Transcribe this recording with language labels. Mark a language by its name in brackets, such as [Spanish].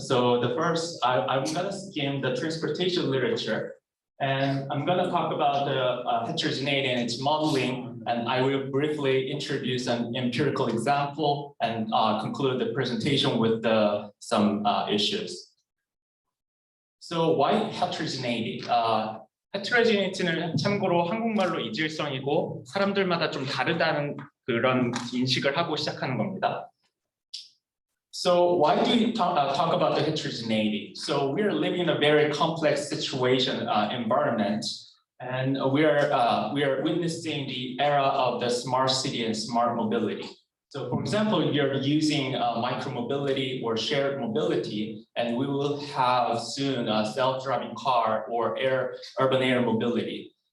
[English] So the first, I'm gonna skim the transportation literature, and I'm gonna talk about the heterogeneity and its modeling, and I will briefly introduce an empirical example and conclude the presentation with some issues. So why heterogeneity? [Korean] heterogeneity는 참고로 한국말로 이질성이고 사람들마다 좀 다르다는 그런 인식을 하고 시작하는 겁니다. [English] So why do we talk about the heterogeneity? So we are living in a very complex situation, environment, and we are witnessing the era of the smart city and smart mobility. So for example, you're using micromobility or shared mobility, and we will have soon a self-driving car or urban air mobility.